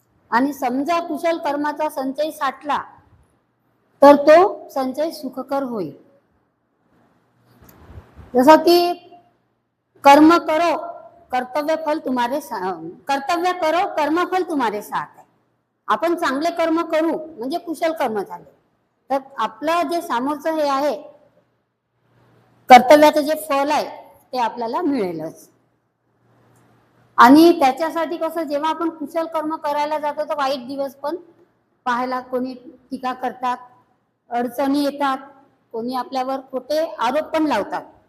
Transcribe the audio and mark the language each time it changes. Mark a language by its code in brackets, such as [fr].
[mr] आणि समजा कुशल कर्माचा संचय साठला तर तो संचय सुखकर होईल. जसं की [hi] कर्म करो कर्तव्य करो कर्मफल तुम्हारे साथ है. [mr] आपण चांगले कर्म करू म्हणजे कुशल कर्म झाले, तर आपलं जे सामोरचं हे आहे कर्तव्याचं जे फल आहे ते आपल्याला मिळेलच. आणि त्याच्यासाठी कसं, जेव्हा आपण कुशल कर्म करायला जातो तर वाईट दिवस पण पाहायला, कोणी टीका करतात, अडचणी येतात, कोणी आपल्यावर खोटे आरोप पण लावतात.